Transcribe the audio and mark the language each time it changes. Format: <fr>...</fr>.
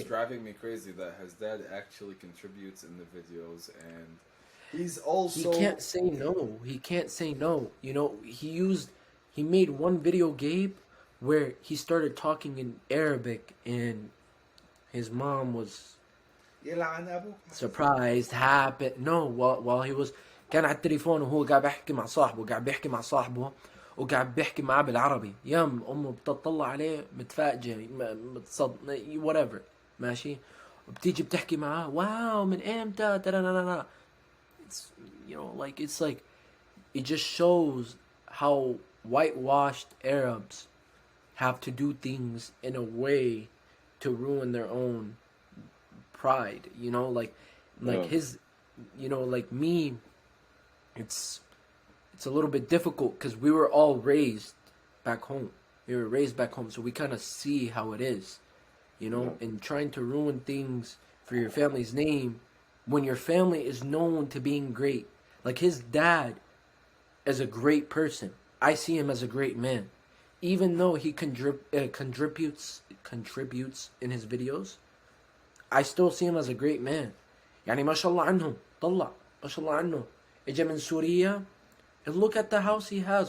<en>driving me crazy that his dad actually contributes in the videos, and he's also he can't say no. He can't say no. You know, he made one video, Gabe, where he started talking in Arabic, and his mom was surprised, happy. No, while he was</en> <ar>كان على التليفون وهو قاعد بيحكي مع صاحبه وقاعد بيحكي معاه بالعربي. يم امه بتطلع عليه متفاجئه متصد</ar> <en>whatever</en> <ar>ماشي وبتيجي بتحكي معاه واو من امتى ترى.</ar> <en>It's it's like it just shows how whitewashed Arabs have to do things in a way to ruin their own pride, like his, like me, it's a little bit difficult because we were all raised back home. So we kind of see how it is, and trying to ruin things for your family's name when your family is known to being great. Like his dad is a great person. I see him as a great man. Even though he contributes in his videos, I still see him as a great man.</en> <ar>يعني ما شاء الله عنهم طلع ما شاء الله عنه اجى من سوريا,</ar> <en>and look at the house he has.</en>